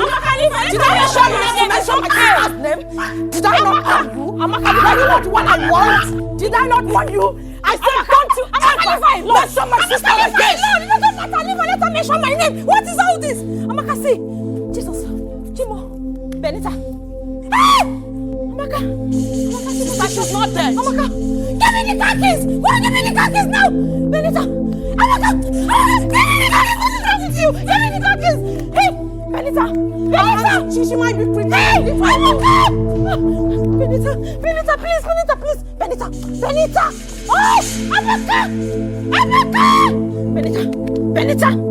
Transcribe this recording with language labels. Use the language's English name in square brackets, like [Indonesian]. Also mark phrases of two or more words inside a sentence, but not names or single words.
[English] Amaka, did I not tell you not to mention my sister's name? Did I not tell you? Amaka, did I not want I want? Did I not want you? I said don't you ever mention my sister again. No, it doesn't matter. Leave her. Let her mention my name. What is all this? Amaka, see. Jesus. Chimo. Benita. Hey! Amaka. Amaka, sister, she's not dead. Amaka. Give me the car keys. Why give me the car keys now? Benita. Amaka. Give me the car keys. What is wrong with you? Give me the car keys. Hey, Benita. Benita. She might be pretty. Hey! Benita, please. Benita. Oh! Amaka! Benita.